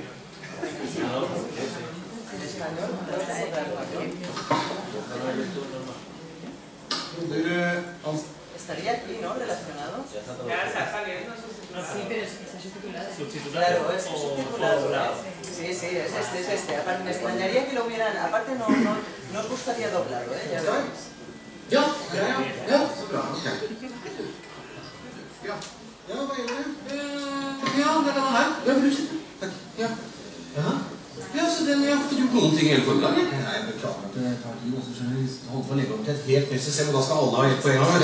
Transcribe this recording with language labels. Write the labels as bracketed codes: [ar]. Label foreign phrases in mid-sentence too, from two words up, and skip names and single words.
[es] En español, estaría aquí, ¿no? Relacionado. Ya está saliendo subtitulado. Sí, pero está subtitulado. Claro, es subtitulado. Sí, sí, es este. Aparte, me extrañaría que lo hubieran... Aparte, no os gustaría doblarlo, ¿eh? Ya veréis. [no] Ja, så bra. Ok. Ja, hva gjør du? Ja, det er denne her. Ja, vil du sitte? Takk. Ja. Jaha. Ja, så den, jeg har ikke gjort noen ting hele formiddagen. Nei, jeg beklager at det tar tid. Så skjønner vi holder på å legge opp til et helt nytt system, og da skal alle ha ett på en gang.